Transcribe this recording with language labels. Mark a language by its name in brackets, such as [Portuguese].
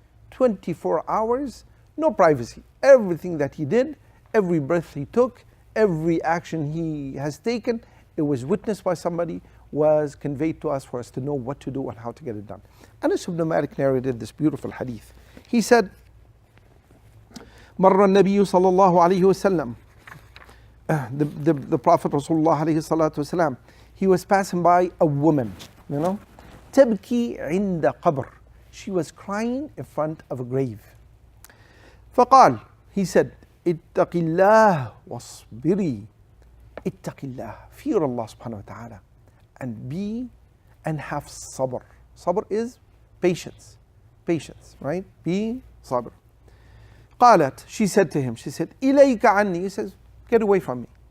[English] 24 hours, no privacy. Everything that he did, every breath he took, every action he has taken, it was witnessed by somebody, was conveyed to us for us to know what to do and how to get it done. Anas ibn Malik narrated this beautiful hadith. He said, [Arabic] مر النبي صلى الله عليه وسلم, [English] the Prophet Rasulullah [Arabic] عليه الصلاة والسلام, [English] he was passing by a woman, [Arabic] تبكي عند قبر. [English] She was crying in front of a grave. [Arabic] فقال, [English] he said, [Arabic] اتق الله واصبري. اتق الله, [English] fear Allah subhanahu wa ta'ala, and have sabr. Sabr is patience, right? Be sabr. [Arabic] قالت, [English] she said to him, she said, [Arabic] إليك عني, [English] he says, get away from me.